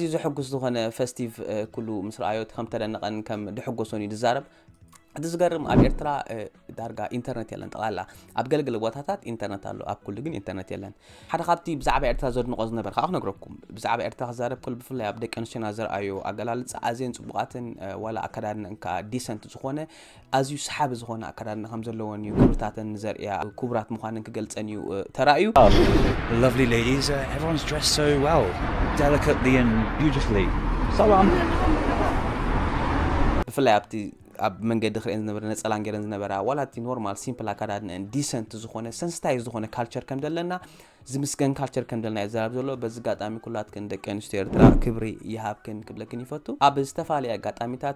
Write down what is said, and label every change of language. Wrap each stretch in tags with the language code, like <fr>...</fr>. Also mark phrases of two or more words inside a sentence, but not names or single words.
<ti>ዝሕጉስ ዝኾነ ፌስቲቭ ኩሉ ምስ ረኣዮ ከም ተደነቐን ከም ድሕጎሶን ይዛረብ እቲ ዝገርም ኣብ ኤርትራ ዳርጋ ኢንተርኔት የለን ጠቕላላ ኣብ ገለገለ ቦታታት ኢንተርኔት ኣሎ ኣብ ኩሉ ግን ኢንተርኔት የለን ሓደ ካብቲ ብዛዕባ ኤርትራ ዘድንቆ ዝነበረ ከዓ ክነግረኩም ብዛዕባ ኤርትራ ክዛረብ ከሎ ብፍላይ ኣብ ደቂ ኣንስትዮና ዘርኣዩ ኣገላልጻ ኣዝየን ጽቡቓትን ዋላ ኣከዳድነን ዲሰንት ዝኾነ ኣዝዩ ሰሓቢ ዝኾነ ኣከዳድና ከም ዘለዎን እዩ ክብርታተን ዘርእያ ክቡራት ምዃነን ክገልጸን እዩ ተራእዩ</ti> <en>The lovely ladies, everyone's dressed so well, delicately and beautifully. Salam.</en> <ti>ብፍላይ ኣብቲ ኣብ መንገዲ ክርኤን ዝነበረ ነጸላን ገይረን ዝነበራ ዋላቲ ኖርማል ሲምፕል ኣከዳድነን ዲሰንት ዝኾነ ሰንስታይዝ ዝኾነ ካልቸር ከም ዘለና ዝምስገን ካልቸር ከም ዘለና ይዛረብ ዘሎ በዚ ጋጣሚ ኩላትክን ደቂ ኣንስትዮ ኤርትራ ክብሪ ይሃብክን ክብለክን ይፈቱ ኣብ ዝተፋለየ ጋጣሚታት</ti>